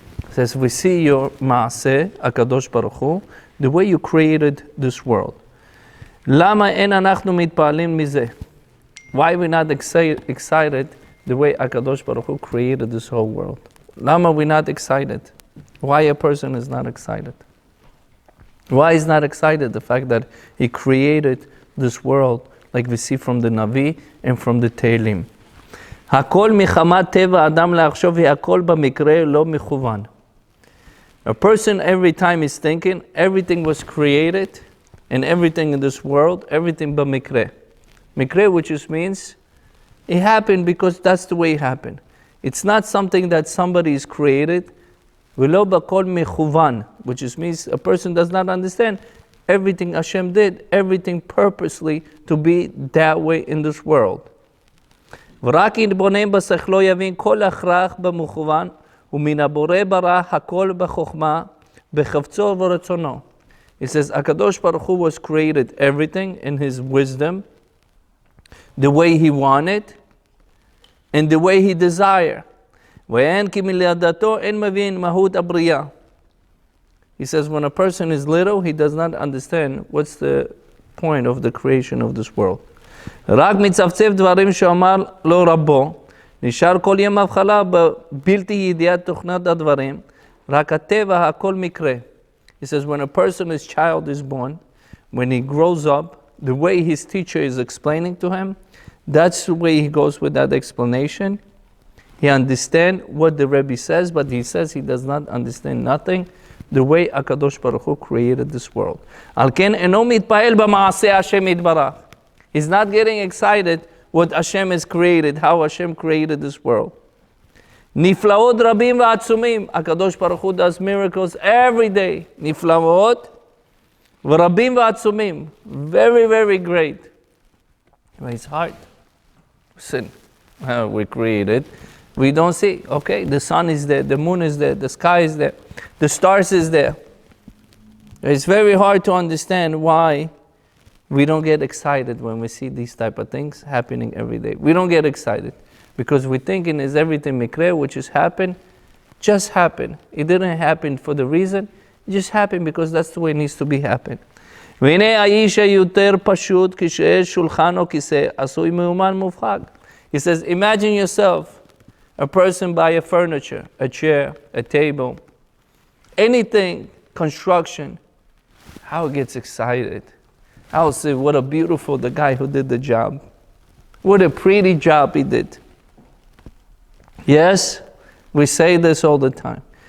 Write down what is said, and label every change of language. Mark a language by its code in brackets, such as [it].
[en] Says, we see your מעשה, הקדוש ברוך הוא, the way you created this world. [he] למה אין אנחנו מתפעלים מזה? [en] Why we not excited the way הקדוש ברוך הוא created this whole world? [he] למה [en] we not excited? Why a person is not excited? Why is not excited the fact that he created this world like we see from the Navi and from the Tehillim? [he] הכל מחמת טבע אדם לחשוב, הכל במקרה לא מכוון. [en] A person every time is thinking, everything was created, and everything in this world, everything במקרה. מקרה, which just means, it happened because that's the way it happened. It's not something that somebody is created, [he] ולא בכל מכוון, [en] which just means a person does not understand everything Hashem did, everything purposely to be that way in this world. [he] ורק יתבונן בשכלו יבין כל הכרח במכוון, ומן הבורא ברא הכל בחוכמה, בחפצו ורצונו. [en] It says, Akadosh Baruch Hu was created everything in his wisdom, the way he wanted, and the way he desired. [he] ואין כי מלידתו אין מבין מהות הבריאה. [en] He says, when a person is little, he does not understand what's the point of the creation of this world. [he] רק מצפצף דברים שאמר לו רבו, נשאר כל יום הבחלה בבלתי ידיעת תוכנת הדברים, רק הטבע הכל מקרה. [en] He says, when a person's child is born, when he grows up, the way his teacher is explaining to him, that's the way he goes with that explanation. He understands what the Rebbe says, but he says he does not understand nothing, the way HaKadosh Baruch Hu created this world. [he] על כן אינו מתפעל במעשה השם יתברך. [en] He's not getting excited what Hashem has created, how Hashem created this world. [he] נפלאות רבים ועצומים. הקדוש ברוך הוא [en] does miracles every day. [he] נפלאות ורבים ועצומים. [en] Very, very great. But it's hard. Listen, we created. We don't see. Okay, the sun is there, the moon is there, the sky is there, the stars is there. It's very hard to understand why we don't get excited when we see these type of things happening every day. We don't get excited because we're thinking is everything mikre, which has happened, just happened. It didn't happen for the reason, it just happened because that's the way it needs to be happen. [he] והנה האיש היותר פשוט כשיש שולחן או כיסא עשוי מאומן מובחק. [en] He says, imagine yourself, a person buy a furniture, a chair, a table, anything, construction, how it gets excited. I'll say, what a beautiful, the guy who did the job. What a pretty job he did. Yes, we say this all the time.